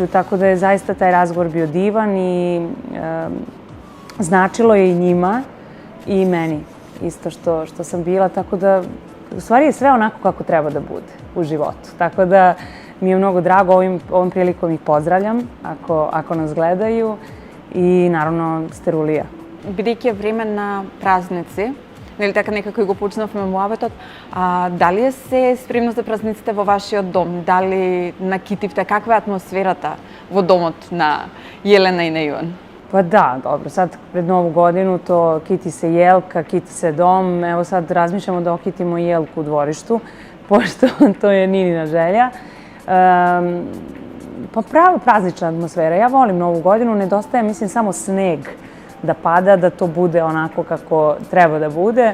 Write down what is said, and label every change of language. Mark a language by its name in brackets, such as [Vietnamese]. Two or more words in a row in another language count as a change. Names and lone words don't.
[Serbian] Tako da je zaista taj razgovor bio divan i značilo je i njima i meni isto što sam bila. Tako da, u stvari je sve onako kako treba da bude u životu. Tako da mi je mnogo drago, ovom prilikom ih pozdravljam ako nas gledaju i naravno Sterulija. [Macedonian] Бидејќи е време на празници, нели така некако и го почнавме муабетот, дали е се спремно за празниците во вашиот дом? Дали накитивте? Каква е атмосферата во домот на Јелена и на Иван? [Serbian] Pa da, dobro, sad pred Novu godinu to kiti se jelka, kiti se dom. Evo sad razmišljamo da okitimo jelku u dvorištu, pošto to je Ninina želja. Pa pravo praznična atmosfera. Ja volim Novu godinu, nedostaje mislim samo sneg da pada, da to bude onako kako treba da bude.